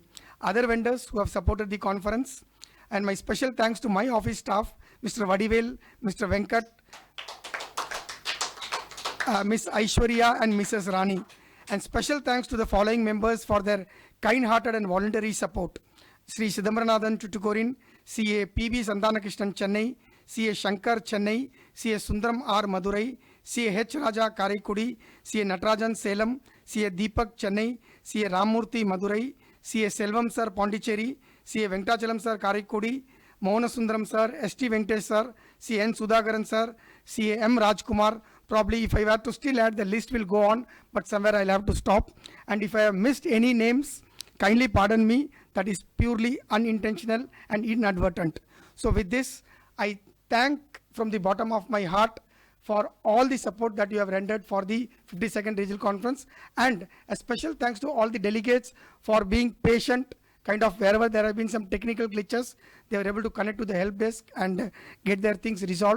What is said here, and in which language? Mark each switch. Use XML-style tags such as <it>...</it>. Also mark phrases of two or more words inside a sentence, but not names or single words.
<en>Other vendors who have supported the conference, and my special thanks to my office staff, Mr. Vadivel, Mr. Venkat, Miss Aishwarya and Mrs. Rani. And special thanks to the following members for their kind-hearted and voluntary support. Sri Sidambaranathan Tutukorin, CA PB Santanakrishnan Chennai, CA Shankar Chennai, CA Sundaram R Madurai, CA H Raja Karaikudi, CA Natarajan Salem, CA Deepak Chennai, CA Ramurthy Madurai, CA Selvam Sir Pondicherry, CA Venkatachalam Sir Karaikudi, Mohana Sundaram Sir, ST Venkatesh Sir, CA N Sudhakaran Sir, CA M Rajkumar. Probably if I were to still add, the list will go on, but somewhere I'll have to stop. And if I have missed any names, kindly pardon me, that is purely unintentional and inadvertent. So with this, I thank from the bottom of my heart for all the support that you have rendered for the 52nd Regional Conference, and a special thanks to all the delegates for being patient, kind of wherever there have been some technical glitches, they were able to connect to the help desk and get their things resolved.</en>